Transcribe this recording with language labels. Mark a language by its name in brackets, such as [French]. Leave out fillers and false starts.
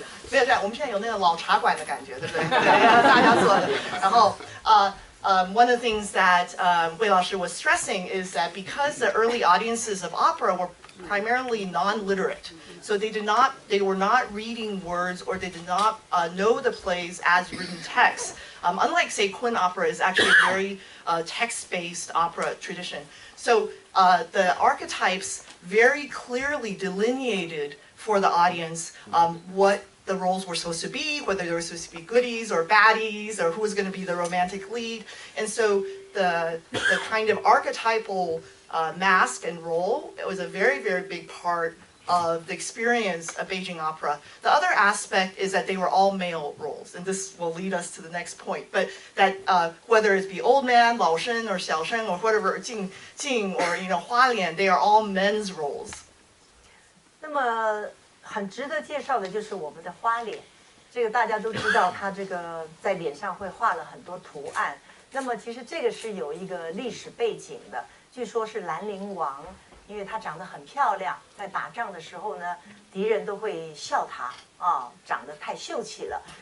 [Chinese] 没有这样，我们现在有那个老茶馆的感觉，对不对？对，大家坐的。然后 [English] one of the things that Wei Laoshi was stressing is that because the early audiences of opera were primarily non-literate, so they were not reading words, or they did not know the plays as written text. Unlike, say, Kun opera is actually a very text-based opera tradition. So the archetypes very clearly delineated for the audience what the roles were supposed to be, whether they were supposed to be goodies or baddies, or who was going to be the romantic lead. And so the kind of archetypal mask and role, it was a very, very big part of the experience of Beijing opera. The other aspect is that they were all male roles, and this will lead us to the next point. But that whether it be old man, Lao Shen, or Xiao Shen, or whatever, Jing, or Hua Lian, they are all men's roles. [Chinese] 那么很值得介绍的就是我们的花脸，这个大家都知道，它这个在脸上会画了很多图案。那么其实这个是有一个历史背景的，据说是兰陵王，因为她长得很漂亮，在打仗的时候呢，敌人都会笑她啊，长得太秀气了。